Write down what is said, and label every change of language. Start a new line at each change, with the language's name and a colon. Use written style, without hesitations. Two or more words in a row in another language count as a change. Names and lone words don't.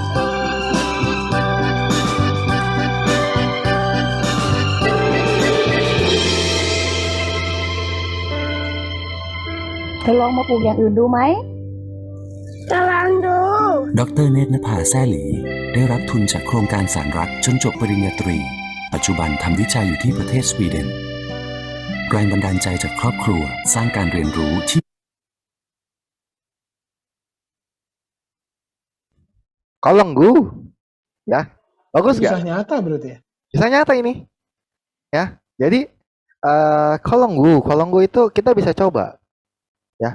Thai: เธอลองมาปลูกอย่างอื่นดูไหม จะลองดู ดรเนตรนภาแซ่หลี ได้รับทุนจากโครงการสารรักจนจบปริญญาตรี ปัจจุบันทำวิจัยอยู่ที่ประเทศสวีเดน แรงบันดาลใจจากครอบครัวสร้างการเรียนรู้ที่
Indonesian: Kolonggu, ya, bagus Kisah gak? nyata berarti ya? Kisah nyata ini, ya. Jadi kolonggu itu kita bisa coba, ya.